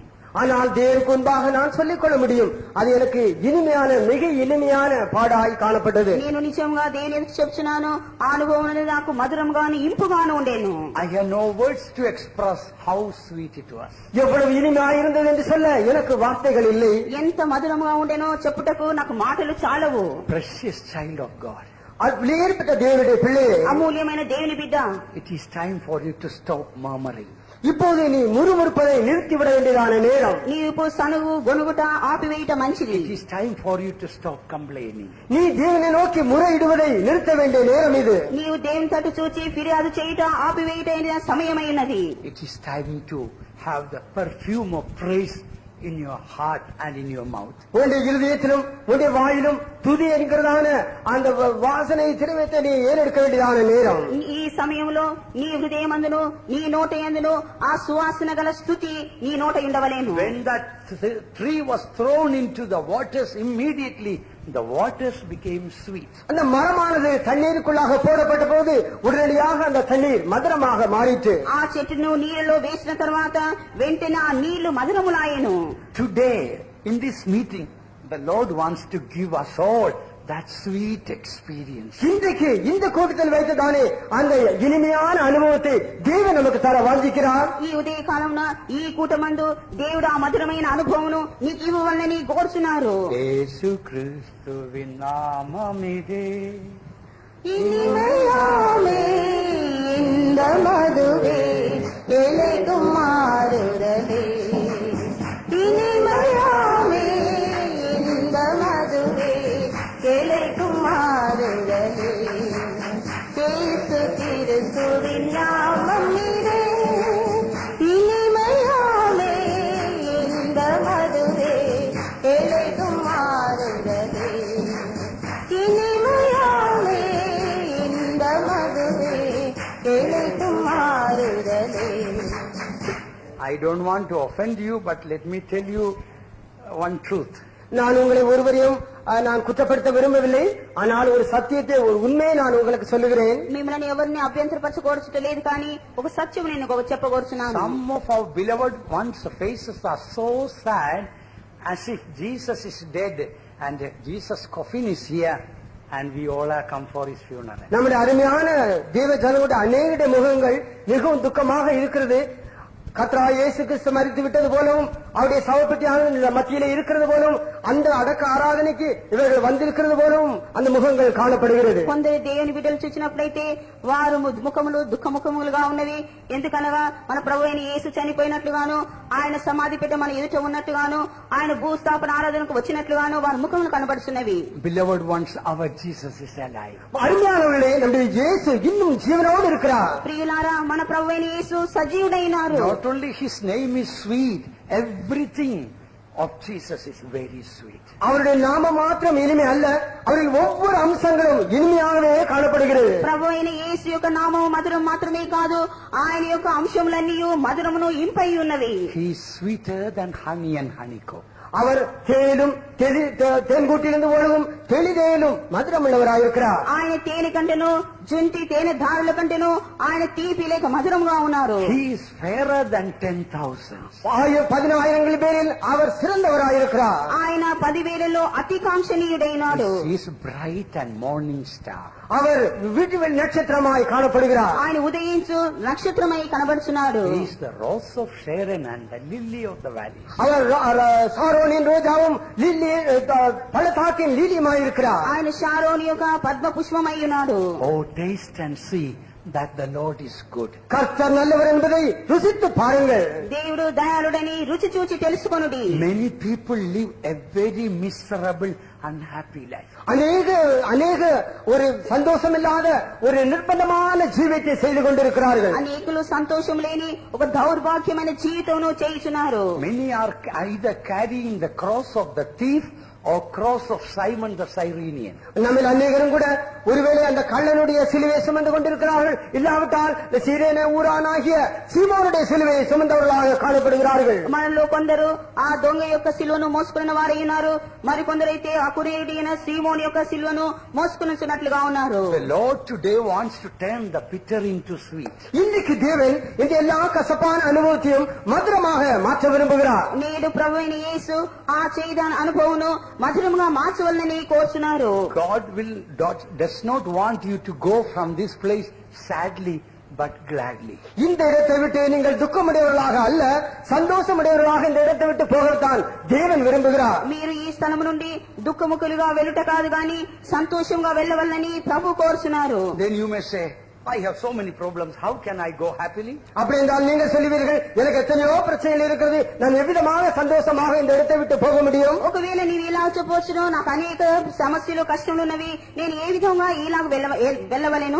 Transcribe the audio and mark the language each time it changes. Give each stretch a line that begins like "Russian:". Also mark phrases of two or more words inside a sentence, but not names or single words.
Tamil: ஆனால் தேவனுக்கு முன்பாக நான் சொல்லிக் கொள்ள முடியும், அது எனக்கு இனிமையான மிக இனிமையான பாடாய் காணப்பட்டது.
Telugu: నేను నిజంగా దేవునికి చెప్తున్నాను, ఆ అనుభవం అనేది నాకు మధురంగాను ఇంపుగాను ఉండేను.
English: I have no words to express how sweet it was.
Tamil: எவ்வளவு இனிமையாக இருந்தது என்று சொல்ல எனக்கு வார்த்தைகள் இல்லை.
Telugu: ఎంత మధురంగా ఉండేనో చెప్పుటకు నాకు మాటలు చాలవు.
English: Precious child of God,
Tamil: விலையேற்பட்ட தேவனுடைய பிள்ளையே,
Telugu: అమూల్యమైన దేవుని బిడ్డ,
English: it is time for you to stop murmuring.
Tamil: இப்போது நீ முறுமுறுப்பதை நிறுத்திவிட வேண்டியதான நேரம்.
Telugu: నీవు సనుగు గొనుగుట ఆపివేయట మంచిది.
English: It is time for you to stop complaining.
Tamil: நீ தேவனை நோக்கி முறையிடுவதை நிறுத்த வேண்டிய நேரம் இது.
Telugu: నీవు దేవుని తట్టు చూచి ఫిర్యాదు చేయుట ఆపివేయట సమయమైనది.
English: It is time to have the perfume of praise in your heart and in your mouth.
Tamil: உன்னுடைய இருதயத்திலும் உன்னுடைய வாயிலும் துதி என்கிறதான அந்த வாசனை திரவியத்தை நீ ஏறெடுக்க வேண்டியதான நேரம்.
Telugu: ఈ సమయంలో నీ హృదయమందును నీ నోట యందును ఆ సువాసన గల స్తుతి నీ నోట ఉండవలేను.
English: When that tree was thrown into the waters, immediately the waters became sweet.
Tamil: அந்த மரமானது தண்ணீருக்குள்ளாக போடப்பட்ட போது உடனடியாக அந்த தண்ணீர் மதுரமாக மாறிற்று.
Telugu: ఆ చెట్టును నీళ్ళలో వేసిన తర్వాత వెంటనే ఆ నీళ్లు మధురములాయెను.
English: Today in this meeting the Lord wants to give us all that sweet experience.
Tamil: இன்றைக்கு இந்த கூட்டத்தில் வைத்ததானே அந்த இனிமையான அனுபவத்தை தேவன் நமக்கு தர வாஞ்சிக்கிறார்.
Telugu: ఈ ఉదయ కాలంలో ఈ కూటమందు దేవుడు ఆ మధురమైన అనుభవమును నీకు ఇవ్వవాలని కోరుచున్నారు.
Tamil: இயேசு கிறிஸ்துவின் நாமம் இதே இனிமையாமே இந்த மதுவே எலைக்கும் மாறுதலே. இனிமையாமே இந்த மதுவே எலைக்கும் மாறுதலே. இயேசு கிறிஸ்துவின் நாமம் இதே. இனிமையாமே இந்த மதுவே எலைக்கும் மாறுதலே. இனிமையாமே இந்த மதுவே எலைக்கும் மாறுதலே.
English: I don't want to offend you, but let me tell you one truth.
Tamil: நான் உங்களை ஒருவரையும் நான் குற்றப்படுத்த விரும்பவில்லை. ஆனால் ஒரு சத்தியத்தை ஒரு உண்மையை நான் உங்களுக்கு சொல்லுகிறேன்.
Telugu: మిమ్మల్ని ఎవరిని అభ్యంతరపరచకూడదు కానీ ఒక సత్యం నేను చెప్పకూర్చున్నాను.
English: Some of our beloved ones' faces are so sad, as if Jesus is dead and Jesus' coffin is here and we all have come for his funeral.
Tamil: நம்முடைய அருமையான தேவ ஜனங்களுடைய அநேக முகங்கள் மிகவும் துக்கமாக இருக்கிறது. கர்த்தராகிய இயேசு கிறிஸ்து மரித்து விட்டது போலவும் அவருடைய சவப்பெட்டியான மத்தியிலே இருக்கிறது போலவும் அந்த அடக்க ஆராதனைக்கு இவர்கள் வந்திருக்கிறது போலவும் அந்த முகங்கள் காணப்படுகிறது.
Telugu: కొందరు దేవుని బిడ్డలు చూసినట్లయితే వారు ముఖములు దుఃఖముఖములుగా ఉన్నవి. ఎందుకనగా మన ప్రభు అయిన యేసు చనిపోయినట్లుగాను, ఆయన సమాధి పెట్ట మన ఎదుట ఉన్నట్టుగాను, ఆయన భూస్థాపన ఆరాధనకు వచ్చినట్లుగాను వారి ముఖములు కనబడుతున్నవి.
English: Beloved ones, our Jesus is alive.
Tamil: அருமையானவர்களே, நம்முடைய இயேசு இன்னும் ஜீவனோடு இருக்கிறார்.
Telugu: ప్రియులారా, మన ప్రభు అయిన యేసు సజీవుడైనారు.
English: Not only his name is sweet, everything of Jesus is very sweet.
Tamil: அவருடைய நாம மாத்திரம் இனிமை அல்ல, அவரின் ஒவ்வொரு அம்சங்களும் இனிமையாகவே காணப்படுகிறது.
Telugu: ప్రభు అయిన యేసు యొక్క నామము మధురం మాత్రమే కాదు, ఆయన యొక్క అంశములన్నీ మధురమును ఇంపై ఉన్నవి.
English: He is sweeter than honey and honeycomb.
Tamil: அவர் தேனும் தேன்கூட்டிலிருந்து ஒழுகும் தெளிதேனும் மதுரமுள்ளவராயிருக்கிறார்.
Telugu: ఆయన తేనె కంటేను జుంటి తేనె ధారల కంటేను ఆయన తీపి లేక మధురంగా ఉన్నారు.
English: He is fairer than 10,000.
Tamil: 10,000 பேரில் அவர் சிறந்தவராயிருக்கிறார்.
Telugu: ఆయన 10,000లో అతి కాంక్షణీయుడైనాడు.
English: He is bright and morning star.
Tamil: அவர் விடிவெள் நட்சத்திரமாய் காணப்படுகிறார்.
Telugu: ఆయన ఉదయించు నక్షత్రమై కనబడుచున్నాడు.
English: He is the rose of Sharon and the lily of the valley.
Tamil: அவர் சாரோனின் ரோஜாவும் லில்லி பள்ளத்தாக்கின் லில்லியுமாயிருக்கிறார்.
Telugu: ఆయన షారోని యొక్క పద్మ పుష్పమై ఉన్నాడు.
English: Oh, taste and see that the Lord is good.
Tamil: கர்த்தர் நல்லவர் என்பதை ருசித்து பாருங்கள்.
Telugu: దేవుడు దయాళుడని రుచి చూచి తెలుసుకొనుడి.
English: Many people live a very miserable, unhappy life.
Tamil: அநேக ஒரு சந்தோஷம் இல்லாத ஒரு நிர்பந்தமான ஜீவித்தை செய்து கொண்டிருக்கிறார்கள்.
Telugu: అనేకులు సంతోషం లేని ఒక దౌర్భాగ్యమైన జీవితంను చేయుచున్నారు.
English: Many are either carrying the cross of the thief or cross of Simon the Cyrenian.
Tamil: நம்மில் அநேகரும் கூட ஒருவேளை அந்த கள்ளனுடைய சிலுவையை சுமந்து கொண்டிருக்கிறார்கள், இல்லாவிட்டால் சீரேன ஊரானாகிய சீமோனுடைய சிலுவையை சுமந்தவர்களாக காணப்படுகிறார்கள்.
Telugu: మనలో కొందరు ఆ దొంగ యొక్క సిలువను మోసుకున్న వారై ఉన్నారు, మరికొందరైతే ఆ కురేయుడైన సీమోను యొక్క సిలువను మోసుకున్నట్లుగా ఉన్నారు.
English: The Lord today wants to turn the bitter into sweet.
Tamil: இன்றைக்கு தேவன் இந்த எல்லா கசப்பான அனுபவத்தையும் மதுரமாக மாற்ற விரும்புகிறார்.
Telugu: నేడు ప్రభువైన యేసు ఆ చేదున అనుభవమును మధురముగా మార్చవలనని కోరుచున్నారు.
English: God does not want you to go from this place sadly but gladly.
Tamil: இந்த இடத்தை விட்டு நீங்கள் துக்கமுடையவர்களாக அல்ல, சந்தோஷமுடையவர்களாக இந்த இடத்தை விட்டு போகத்தான் தேவன் விரும்புகிறார்.
Telugu: మీరు ఈ స్థలము నుండి దుఃఖముఖులుగా వెళ్ళుట కాదు గాని సంతోషంగా వెళ్ళవలనని ప్రభు కోరుచున్నారు.
English: Then you may say, I have so many problems, how can I go happily?
Tamil: அப்படி என்றால் நீங்கள் சொல்லுவீர்கள், எனக்கு எத்தனையோ பிரச்சனைகள் இருக்கிறது, நான் எவ்விதமாக சந்தோஷமாக இந்த இடத்தை விட்டு போக முடியும்?
Telugu: ఒకవేళ నీవు ఇలా చెప్పవచ్చును, నాకు అనేక సమస్యలు కష్టములు ఉన్నవి, నేను ఏ విధంగా ఇలాగ వెళ్ళవలేను?